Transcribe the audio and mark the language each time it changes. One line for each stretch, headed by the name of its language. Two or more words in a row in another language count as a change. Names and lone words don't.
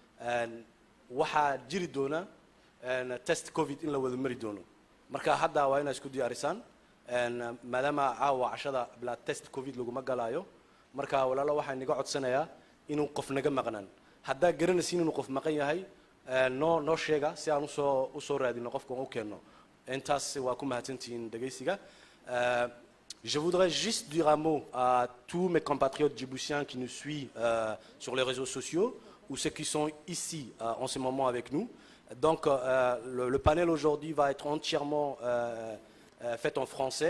Somali: waxa jiri doona
English: test covid
Somali: in la wada mari doono marka hadda waa inaad isku diyaarisaan maadaama caawa cashada bila
English: test covid
Somali: lagu magalayo marka walaalo waxaan niga codsanayaa inuu qof naga maqnaan hadda garanaysiin inuu qof maqan yahay no sheega si aan u soo raadino qofka u keeno intaas waa ku mahadsantiin dhageysiga
French: Je voudrais juste dire un mot à tous mes compatriotes djiboutiens qui nous suivent sur les réseaux sociaux ou ceux qui sont ici en ce moment avec nous. Donc le panel aujourd'hui va être entièrement fait en français.